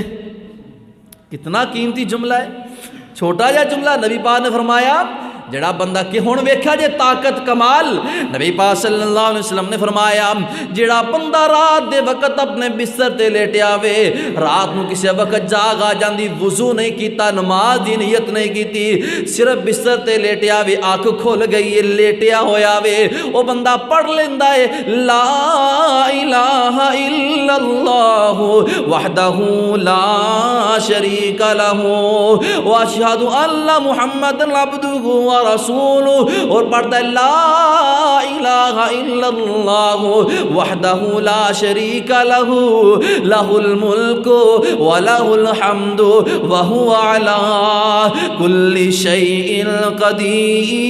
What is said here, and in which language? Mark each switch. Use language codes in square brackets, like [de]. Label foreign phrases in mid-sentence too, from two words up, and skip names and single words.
[ur] کتنا قیمتی جملہ ہے، چھوٹا جا جملہ۔ [pa] نبی پاک نے فرمایا جڑا بندہ کہ ہن ویکھا جے طاقت کمال، نبی پاک صلی اللہ علیہ وسلم نے فرمایا جڑا بندہ رات دے وقت اپنے بستر تے لیٹیا وے، رات نو کسی وقت جاگ آ جاندی، وضو نہیں کیتا، نماز دی نیت نہیں کیتی، صرف بستر تے لیٹیا وے، آنکھ کھل گئی ہے، لیٹیا ہویا وے، او بندہ پڑھ لیندا ہے [ar] لا الہ الا اللہ وحدہ لا شریک لہ واشہد ان محمد عبدہ رسول، [ur] اور پڑھتا ہے [ar] لا الہ الا اللہ وحدہ لا شریک لہ لہ الملک ولہ الحمد وہو علی کل شیء قدیر۔